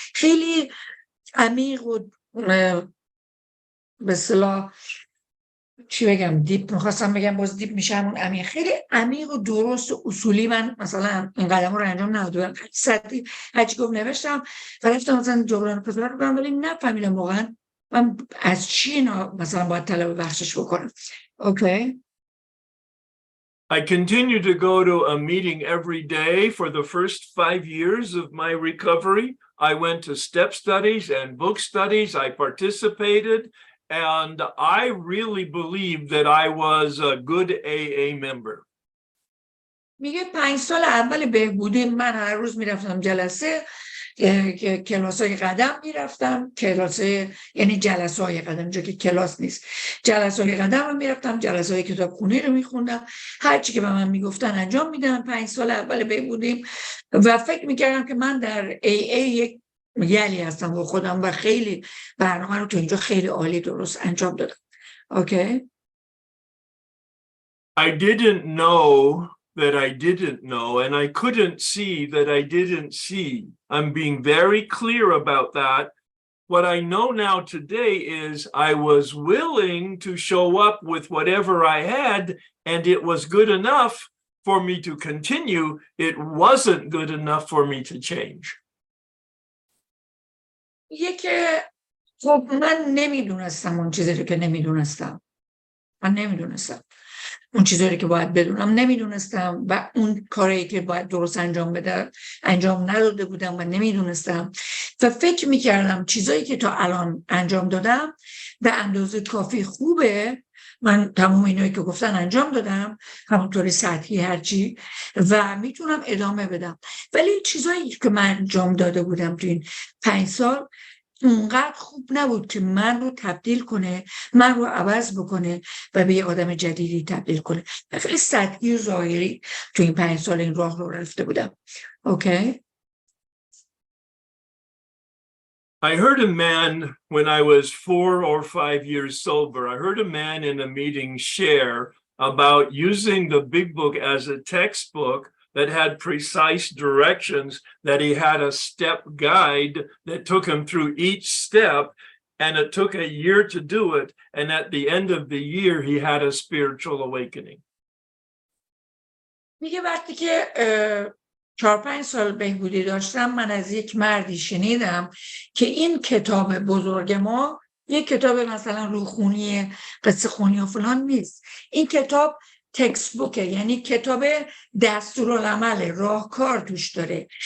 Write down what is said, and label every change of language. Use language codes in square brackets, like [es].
[fa] خیلی عمیق و به اصطلاح چی بگم، دیپ، میخواستم بگم باز دیپ میشه همون عمیق، خیلی عمیق و درست و اصولی. من مثلا این قدم رو انجام ندادم، سطحی هرچی گفت نوشتم و رفتم مثلا جبران پسر رو ولی نفهمیدم واقعا من از چی اینا مثلا باید طلب بخشش بکنم. اوکی. [en] I continued to go to a meeting every day for the first 5 years of my recovery. I went to step studies and book studies. I participated, and I really believed that I was a good AA member. [fa] میگه 5 سال اول بهبودی من هر روز میرفتم جلسه، کلاسای قدم میرفتم، کلاسای یعنی جلسای قدم، جو که کلاس نیست، جلسای قدم رو میرفتم، جلسای کتابخونی رو میخوندم، هر چی که به من میگفتن انجام میدم 5 سال اول بهبودیم، و فکر میکردم که من در AA یک یلی هستم با خودم و خیلی برنامه رو تو اینجا خیلی عالی درست انجام دادم. اوکی. [en] I didn't know that I didn't know, and I couldn't see that I didn't see. I'm being very clear about that. What I know now today is I was willing to show up with whatever I had, and it was good enough for me to continue. It wasn't good enough for me to change. [fa] خب من نمیدونستم اون چیزی رو که نمیدونستم، من نمیدونستم اون چیزایی که باید بدونم، نمیدونستم، و اون کاری که باید درست انجام بده انجام نداده بودم و نمیدونستم، و فکر میکردم چیزایی که تا الان انجام دادم به اندازه کافی خوبه، من تمام اینایی که گفتن انجام دادم همونطوری سطحی هرچی، و میتونم ادامه بدم، ولی چیزایی که من انجام داده بودم تو این 5 سال اونقدر خوب نبود که من رو تبدیل کنه، من رو عوض بکنه و به یه آدم جدیدی تبدیل کنه. خیلی سطحی و ظاهری تو این 5 سال این راه رو رفته بودم. اوکی. [en] I heard a man when I was 4 or 5 years sober. I heard a man in a meeting share about using the big book as a textbook that had precise directions, that he had a step guide that took him through each step, and it took a year to do it. And at the end of the year, he had a spiritual awakening. [fa] میگه وقتی که 4-5 سال بهبودی داشتم، من از یک مردی شنیدم که این کتاب بزرگ ما یک کتاب مثلا روخونی قصه خونی و فلان نیست. این کتاب تکست بوکه، یعنی کتاب دستورالعمل، راهکار توش داره.